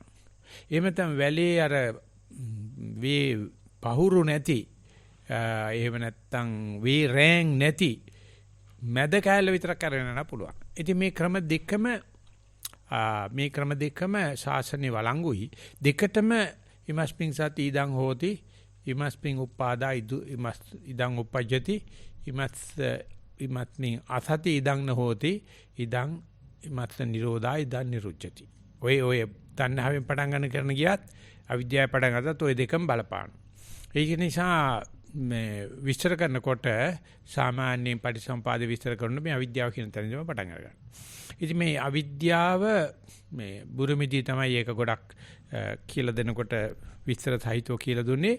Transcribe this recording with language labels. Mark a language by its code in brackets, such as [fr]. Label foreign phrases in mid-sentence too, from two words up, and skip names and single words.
[si] එහෙම නැත්නම් වැලේ අර වේ පහුරු නැති එහෙම නැත්නම් වේ රෑන් නැති මැද කැලේ විතරක් අරගෙන යන්න පුළුවන්. ඉතින් මේ ක්‍රම දෙකම ශාසනයේ වළංගුයි. [pi] දෙකටම ඉමස්මින් සති ඉදං හෝති ඉමස්මින් උපාදා ඉදං උපජ්ජති ඉමස්මින් අසති ඉදං නහෝති ඉදං ඉමස්ස නිරෝධා ඉදං නිරුච්ඡති. [si] ඔය තණ්හාවෙන් පටන් ගන්න කරන ගියත් අවිද්‍යාව පටන් ගත්තත් ওই දෙකම බලපාන. ඒක නිසා මේ විස්තර කරනකොට සාමාන්‍යයෙන් පටිසම්පාද විස්තර කරන මේ අවිද්‍යාව කියන තැනින්ම පටන් අරගන්න. ඉතින් මේ අවිද්‍යාව මේ බුරුමිදී තමයි ඒක ගොඩක් කියලා දෙනකොට විස්තර සහිතව කියලා දුන්නේ.